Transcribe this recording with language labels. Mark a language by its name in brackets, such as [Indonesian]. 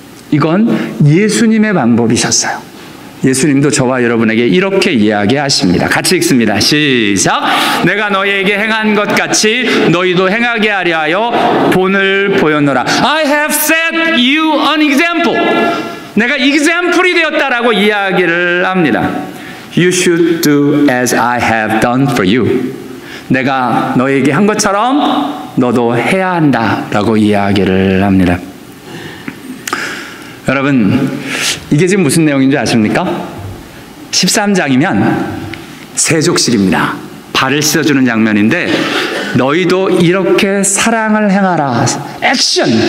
[Korean] 이건 예수님의 방법이셨어요. 예수님도 저와 여러분에게 이렇게 이야기하십니다. 같이 읽습니다. 시작. 내가 너희에게 행한 것 같이 너희도 행하게 하려 하여 본을 보였노라. [English] I have set you an example. [Korean] 내가 example이 되었다라고 이야기를 합니다. [English] You should do as I have done for you. [Korean] 내가 너에게 한 것처럼 너도 해야 한다라고 이야기를 합니다. 여러분, 이게 지금 무슨 내용인 줄 아십니까? 13장이면 세족식입니다. 발을 씻어주는 장면인데 너희도 이렇게 사랑을 행하라. 액션!